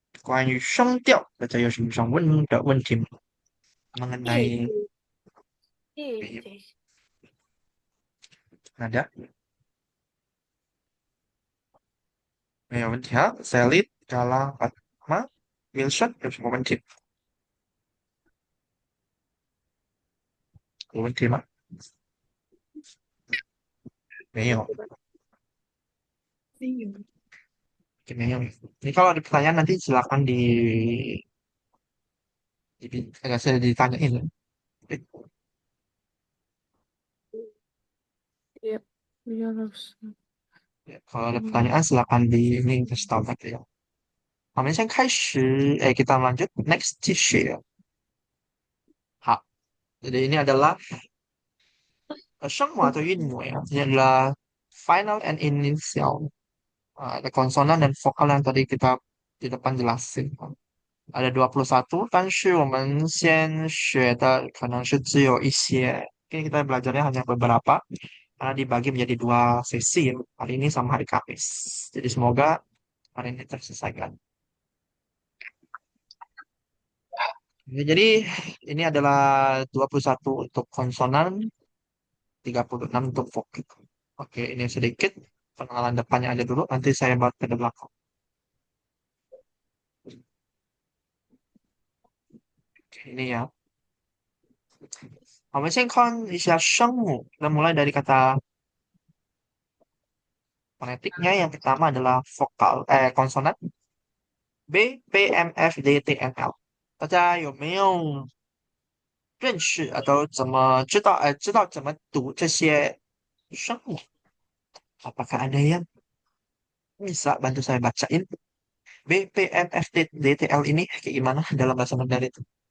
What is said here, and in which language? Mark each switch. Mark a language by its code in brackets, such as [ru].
[zh] 关于声调，大家有什么想问的问题吗？ [id] mengenai nada? [zh] 没有问题啊。 Selid, Galang, Fatma, Wilson 有什么问题？有问题吗？没有，oke, 没有。 [id] Ini kalau ada pertanyaan nanti silakan agak saya ditanyain. Yep. Iya, harus. Ya, kalau ada pertanyaan silakan ini kasih tahu nanti ya. [zh] 我们先开始, [id] kita lanjut [zh] next 继续. [id] 好, jadi ini adalah 声母 atau 韵母ya. Ini adalah [en] final and initial. [id] Ada konsonan dan vokal yang tadi kita di depan jelasin. Ada 21, [zh] 但是我们先学的可能是只有一些. [id] Oke, kita belajarnya hanya beberapa karena dibagi menjadi dua sesi ya. Hari ini sama hari Kamis. Jadi semoga hari ini terselesaikan. Ya, jadi ini adalah 21 untuk konsonan, 36 untuk vokal. Oke, ini sedikit pengenalan depannya aja dulu. Nanti saya bahas ke belakang. Oke, ini ya. [zh] 我们先看一下声母. [id] Kita mulai dari kata fonetiknya. Yang pertama adalah vokal, konsonan B, P, M, F, D, T, N, L. [zh] 大家有没有认识atau知道怎么读这些声母? [id] Apakah ada yang bisa bantu saya bacain B, P, M, F, D, T, L ini kayak gimana dalam bahasa Mandarin itu?